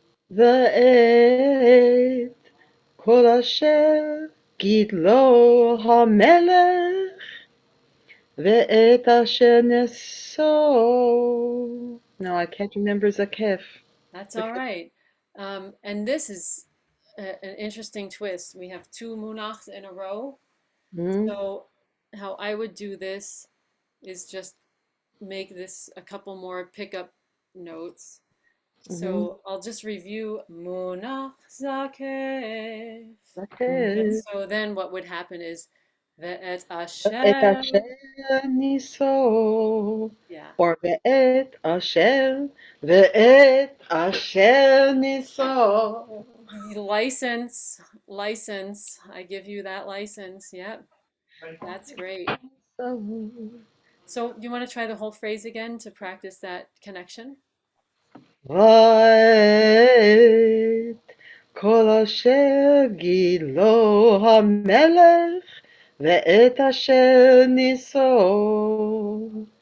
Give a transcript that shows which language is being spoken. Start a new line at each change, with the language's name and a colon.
Hebrew: ואת כל אשר גידלו המלך ואת אשר נשוא.
English: No, I can't remember Zakef. That's all right. And this is an interesting twist. We have two munachs in a row. Hmm? So how I would do this is just make this a couple more pickup notes. Mm-hmm. So I'll just review munach zakef. And Zakef. so then what would happen is
Hebrew: ve'et ואת asher. אשר נישוא.
English: Yeah. Or
Hebrew: ואת אשר נישוא.
English: The license, license. I give you that license. Yep. That's great. So do you want to try the whole phrase again to practice that connection?
Hebrew: ואת כל אשר גילו המלך ואת אשר נישוא.